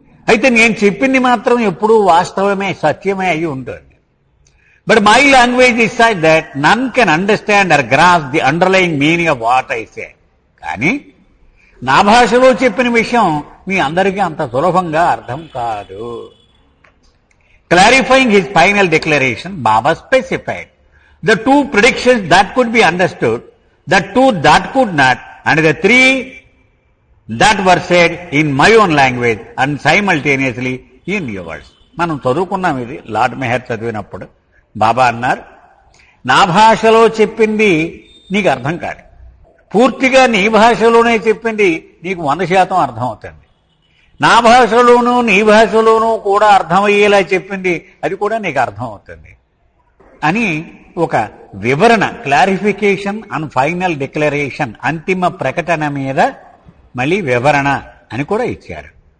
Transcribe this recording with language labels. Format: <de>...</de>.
<te>అయితే నేను చెప్పింది మాత్రం ఎప్పుడూ వాస్తవమే, సత్యమే అయి ఉంటుంది.</te> <en>But my language is such that none can understand or grasp the underlying meaning of what I say.</en> <te>కానీ నా భాషలో చెప్పిన విషయం మీ అందరికీ అంత సులభంగా అర్థం కాదు.</te> <en>Clarifying his final declaration, Baba specified the 2 predictions that could be understood, the 2 that could not, and the 3 that were said in my own language and simultaneously in yours.</en> <te>మనం చదువుకున్నాం ఇది లార్డ్ మెహర్ చదివినప్పుడు. బాబా అన్నారు, నా భాషలో చెప్పింది నీకు అర్థం కాదు, పూర్తిగా నీ భాషలోనే చెప్పింది నీకు 100% అర్థం అవుతుంది. నా భాషలోనూ నీ భాషలోనూ కూడా అర్థమయ్యేలా చెప్పింది అది కూడా నీకు అర్థం అవుతుంది అని ఒక వివరణ,</te> <en>clarification and final declaration,</en> <te>అంతిమ ప్రకటన మీద మళ్ళీ వివరణ అని కూడా ఇచ్చారు.</te>